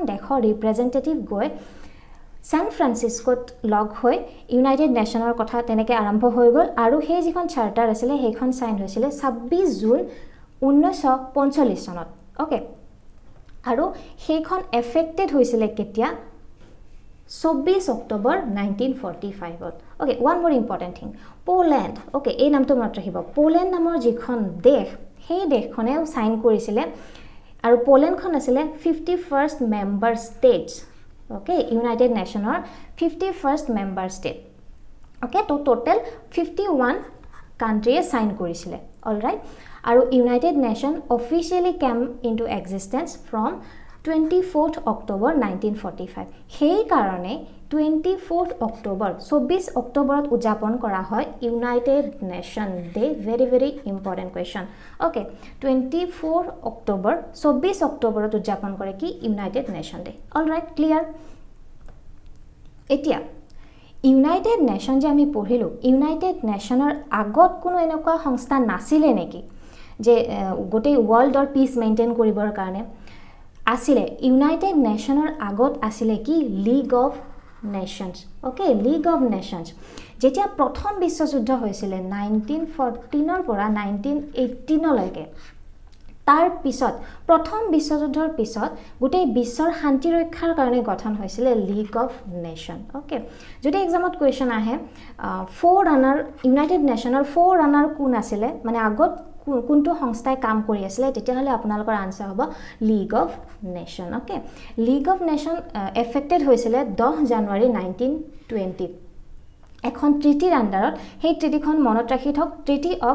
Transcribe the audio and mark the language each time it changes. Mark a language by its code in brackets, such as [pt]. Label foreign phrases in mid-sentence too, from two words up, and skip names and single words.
[as] দেশৰ ৰিপ্ৰেজেন্টেটিভ গৈ সান ফ্ৰান্সিসকোত লগ হৈ ইউনাইটেড নেশনৰ কথা তেনেকে আৰম্ভ হৈ গল আৰু সেই যিখন চাৰ্টাৰ আছিল সেইখন সাইন হৈছিল 26 জুন 1945 চনত ওকে আৰু সেইখন এফেক্টেড হৈছিল কেতিয়া 24 অক্টোবৰ 1945 [en] okay one more important [as] থিং পোল্যান্ড ওকে এই নামটো মনত ৰাখিব পোল্যান্ড নামৰ যিখন দেশ সেই দেশখনেও সাইন কৰিছিল আৰু পোল্যান্ডখন আছিল [en] 51st member states okay United Nationৰ 51st member state okay [as] তো [en] total 51 countryয়ে sign কৰিছিল অলৰাইট আৰু United Nation officially came into existence from 24th October 1945 [as] সেই কাৰণে [en] 24th October 24 [as] অক্টোবৰত উদযাপন কৰা হয় [en] ইউনাইটেড নেশন ডে very important question okay 24 October 24 [as] অক্টোবৰত উদযাপন কৰে কি ইউনাইটেড নেশন ডে [en] alright clear [as] এতিয়া ইউনাইটেড নেশন যে আমি পঢ়িলো ইউনাইটেড নেশনৰ আগত কোনো এনেকুৱা সংস্থা নাছিলে নেকি যে গোটেই [en] worldৰ peace maintain [as] কৰিবৰ কাৰণে আসিলে ইউনাইটেড নেশনৰ আগত আসিলে কি লিগ অফ নেশনস ওকে লিগ অফ নেশনস যেতিয়া প্ৰথম বিশ্বযুদ্ধ হৈছিল 1914 ৰ পৰা 1918 লৈকে তাৰ পিছত প্ৰথম বিশ্বযুদ্ধৰ পিছত গোটেই বিশ্বৰ শান্তি ৰক্ষাৰ কাৰণে গঠন হৈছিল লীগ অফ নেশ্যন ওকে যদি [en] examত question [as] আহে [en] forerunner United Nationৰ forerunner [as] কোন আছিল মানে আগত কোনটো সংস্থাই কাম কৰি আছিল তেতিয়াহলে আপোনালোকৰ আনসাৰ হ'ব লীগ অফ নেশ্যন ওকে লীগ অফ নেশ্যন এফেক্টেড হৈছিল 10 জানুৱাৰী 1920 এখন [en] treatyৰ underত [as] সেই ট্ৰিটিখন মনত ৰাখি থক [en] treaty of